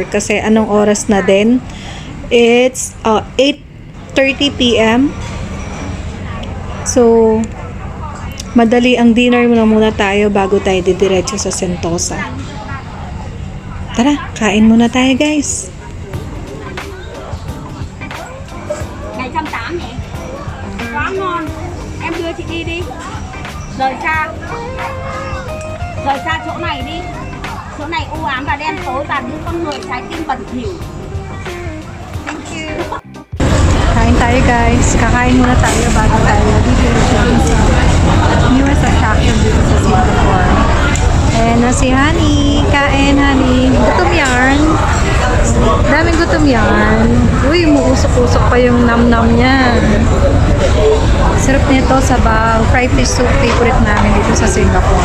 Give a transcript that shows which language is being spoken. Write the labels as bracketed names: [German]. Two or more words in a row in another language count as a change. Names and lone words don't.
[Filipino] Kasi anong oras na din? [English] It's 8:30 p.m. [Filipino] So, madali ang dinner muna tayo bago tayo didiretso sa Sentosa. Tara, kain muna tayo guys. [Vietnamese] 180 quá ngon, em đưa chị đi đi, rời xa chỗ này đi, chỗ này u ám và đen tối và những con người trái tim bẩn thỉu. [English] Thank you. [Filipino] Kain tayo guys, kakain muna tayo bago tayo didiretso sa [English] newest attraction [Filipino] dito sa Singapore. And na si Honey, kain Honey, gutom yarn. Daming gutom yan. Uy, umuusok-usok pa yung nam-nam niya. Sarap nito sa bang [English] fried fish soup, [Filipino] favorite namin dito sa Singapore.